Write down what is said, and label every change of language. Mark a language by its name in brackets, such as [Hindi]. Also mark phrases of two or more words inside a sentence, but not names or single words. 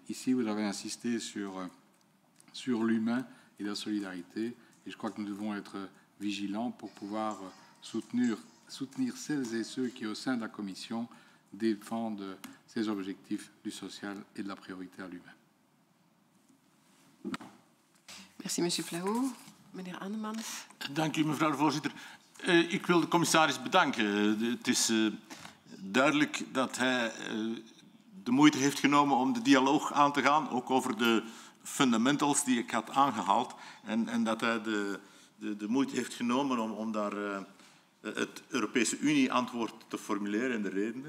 [French] Ici, vous avez insisté sur l'humain et la solidarité, et je crois que nous devons être vigilants pour pouvoir soutenir celles et ceux qui, au sein de la Commission, défendent ces objectifs du social et de la priorité à l'humain. Merci, Monsieur Flahou. [Dutch] Meneer Annemans. Dank u, mevrouw de voorzitter. Ik wil de commissaris bedanken. Het is duidelijk dat hij de moeite heeft genomen om de dialoog aan te gaan, ook over de fundamentals die ik had aangehaald. En dat hij de moeite heeft genomen om daar het Europese Unie-antwoord te formuleren en de redenen.